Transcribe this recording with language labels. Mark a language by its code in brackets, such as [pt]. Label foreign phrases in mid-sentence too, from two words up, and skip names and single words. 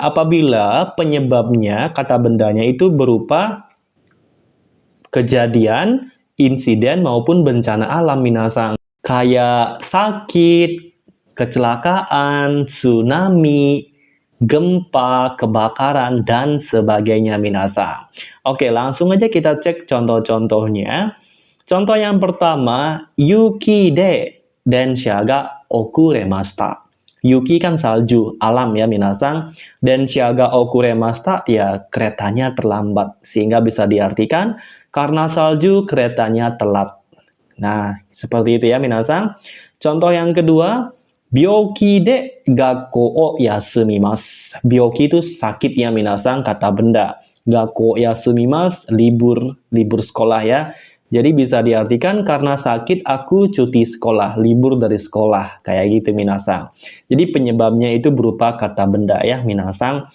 [id] Apabila penyebabnya, kata bendanya itu berupa kejadian, insiden maupun bencana alam minasang. kayak sakit, kecelakaan, tsunami, gempa, kebakaran, dan sebagainya minasang. Oke, langsung aja kita cek contoh-contohnya. Contoh yang pertama, [ja] 雪で電車が遅れました. [id] Yuki kan salju, alam ya minasang. [ja] 電車が遅れました [id] ya keretanya terlambat. Sehingga bisa diartikan karena salju keretanya telat. Nah, seperti itu ya minasang. Contoh yang kedua, [ja] 病気で学校を休みます. [id] Byoki itu sakit ya minasang, kata benda. [ja] 学校休みます, [id] libur sekolah ya. Jadi bisa diartikan karena sakit aku cuti sekolah, libur dari sekolah. Kayak gitu minasang. Jadi penyebabnya itu berupa kata benda ya minasang.